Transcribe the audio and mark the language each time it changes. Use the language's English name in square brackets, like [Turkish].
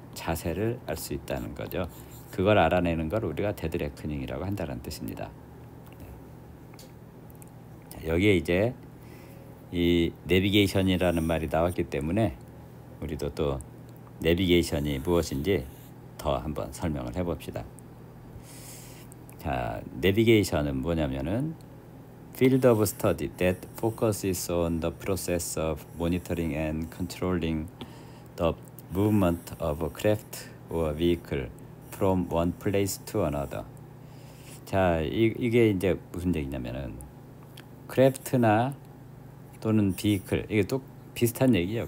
[Korean] 자세를 알 수 있다는 거죠. 그걸 알아내는 걸 우리가 데드레커닝이라고 한다는 뜻입니다. 자, 여기에 이제 이 내비게이션이라는 말이 나왔기 때문에 우리도 또 내비게이션이 무엇인지 더 한번 설명을 해봅시다. 자, 내비게이션은 뭐냐면은 [English] field of study that focuses on the process of monitoring and controlling the movement of a craft or vehicle from one place to another. [Korean] 자, 이게 이제 무슨 얘기냐면은 크래프트나 또는 비클, 이게 또 비슷한 얘기예요.